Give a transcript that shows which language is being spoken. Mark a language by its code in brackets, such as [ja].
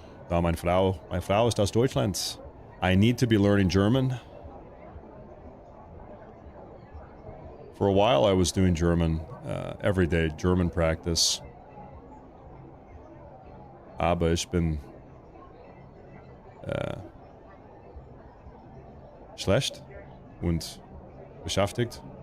[de] Da meine Frau ist aus Deutschland. [en] I need to be learning German. For a while, I was doing German, every day, German practice. [de] Aber ich bin schlecht und beschäftigt.